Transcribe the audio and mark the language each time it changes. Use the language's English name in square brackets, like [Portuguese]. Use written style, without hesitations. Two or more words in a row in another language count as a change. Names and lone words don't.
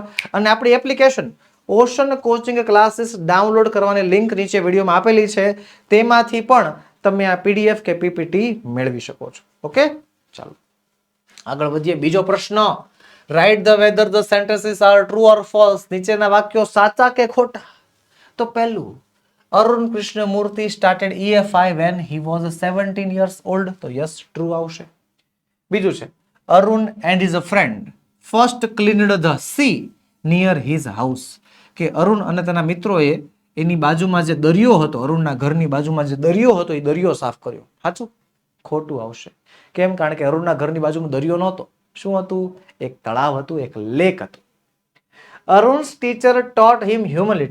[Gujarati] અને આપણી એપ્લિકેશન ઓશન કોચિંગ ક્લાસીસ ડાઉનલોડ કરવાની લિંક નીચે વિડીયોમાં આપેલી છે, તેમાંથી પણ તમે આ PDF કે PPT મેળવી શકો છો. ઓકે, ચાલો આગળ વધીએ. બીજો પ્રશ્ન, [English] Write the whether the sentences are true or false. [Gujarati] નીચેના વાક્યો સાચા કે ખોટા? તો પહેલું, [English] Arun Krishnamurthy started EFI when he was 17 years old. [Gujarati] તો યસ, ટ્રુ આવશે. બીજું છે, [English] અરુણ and his friend first cleaned the sea near his house. [Gujarati] કે અરુણ અને તેના મિત્રોએ એની બાજુમાં જે દરિયો હતો, અરુણના ઘરની બાજુમાં જે દરિયો હતો એ દરિયો સાફ કર્યો. સાચું? ખોટું આવશે. કેમ? કારણ કે અરુણના ઘરની બાજુમાં દરિયો નહોતો. શું હતું? એક તળાવ હતું, એક લેક હતું. [English] Arun's teacher taught him humility.